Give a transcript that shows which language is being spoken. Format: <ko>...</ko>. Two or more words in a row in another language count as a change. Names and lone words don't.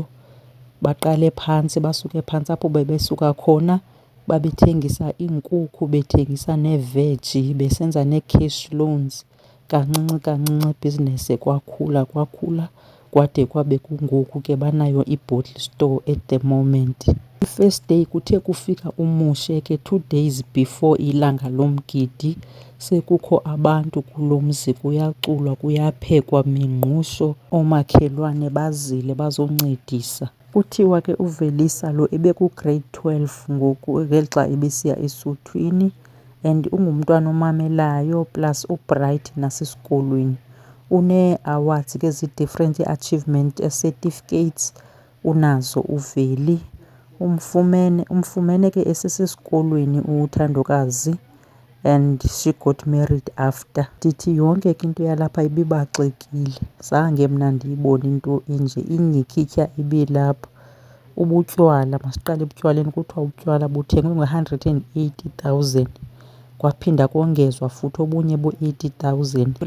<xh>Baqale phantsi, basuke phantsi apho bebesuka khona. Babethengisa iinkukhu, bethengisa neeveji, besenza nee-</xh> <en>cash loans.</en> <xh>Kancinci ibhizinesi kwakhula kwade kwabe kungoku ke banayo i-</xh> <en>bottle store at the moment.</en> <xh>I-</xh> <en>first day</en> <xh>kuthe kufika uMushe ke</xh> <en>2 days before</en> <xh>ilanga lomgidi. Sekukho abantu kulo mzi, kuyaculwa, kuyaphekwa mingqusho. Oomakhelwane bazile bazoncedisa. Kuthiwa ke uVelisa lo ebeku-grade 12 ngoku ngelixa ebesiya esuthwini, and ungumntwana omamelayo plus ubright nasesikolweni. Unee-awards ke zi-different, ii-</xh> <en>achievement certificates</en> <xh>unazo uVeli. Umfumene ke esesesikolweni uthandokazi,</xh> <en>and she got married after.</en> <xh>Ndithi yonke ke into yalapha ibibaxekile. Zange mna ndiyibone into enje, inyhikityha ibilapha. Ubutywala, masiqale ebutywaleni. Kuthiwa ubutywala buthengwe nge-180,000. Kwaphinda kongezwa futhi obunye bo-80,000.</xh>